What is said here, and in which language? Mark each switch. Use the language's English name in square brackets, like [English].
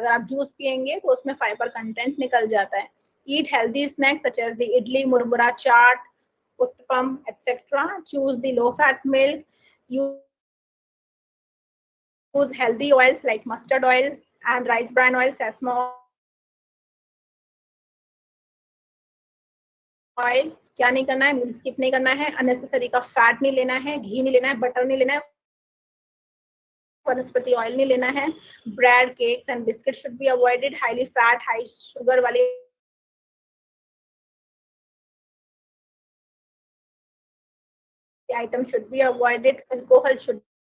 [Hindi] अगर आप जूस पियेंगे तो उसमें फाइबर कंटेंट निकल जाता है. [English] Eat healthy snacks such as the idli, murmura, chaat, uttapam etc. Choose the low fat milk. Use healthy oils like mustard oils and rice bran oil, sesame oil. [Hindi] क्या नहीं करना है, मिल्क स्किप नहीं करना है, अननेसेसरी का फैट नहीं लेना है, घी नहीं लेना है, बटर नहीं लेना है, वनस्पति ऑयल नहीं लेना है. [English] Bread, cakes and biscuit should be avoided. Highly fat, high sugar वाले item should be avoided. Alcohol should